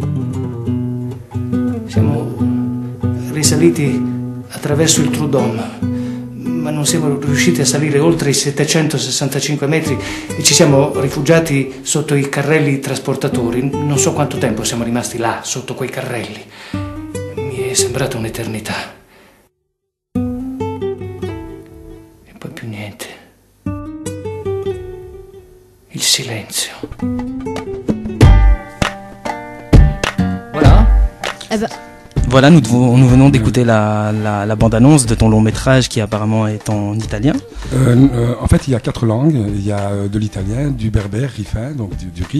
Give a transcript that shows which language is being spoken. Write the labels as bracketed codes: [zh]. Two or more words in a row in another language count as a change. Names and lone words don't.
[it] Siamo risaliti attraverso il True Dome, ma non siamo riusciti a salire oltre i 765 metri e ci siamo rifugiati sotto i carrelli trasportatori. Non so quanto tempo siamo rimasti là, sotto quei carrelli. Mi è sembrata un'eternità. E poi più niente. Il silenzio. [fr] Voilà. Eh ben, Voilà, nous venons d'écouter la bande-annonce de ton long métrage qui apparemment est en italien. En fait, il y a 4 langues. Il y a de l'italien, du berbère, rifin, donc du rif,